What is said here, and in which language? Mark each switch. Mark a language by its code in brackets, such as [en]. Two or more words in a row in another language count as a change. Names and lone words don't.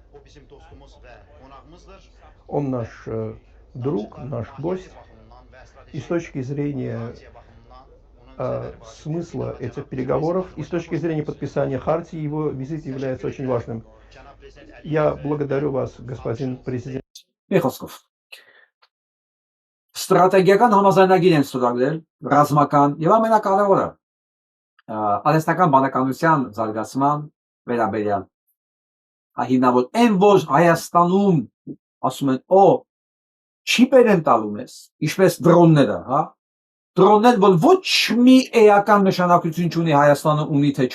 [ru] Он наш друг, наш гость. И с точки зрения смысла этих переговоров, и с точки зрения подписания хартии, его визит является очень важным. Я благодарю вас, господин президент. [hy] Ստրատեգիական համաձայնագիր են ստորագրել ռազմական եւ ամենակարևորը արհեստական բանականության զարգացման վերաբերյալ հիմնավոր այն որ Հայաստանում ասում են օ չիպեր են տալու մեզ ինչպես դրոնները հա դրոններ որ ոչ մի էական նշանակություն չունի Հայաստանը ունի թե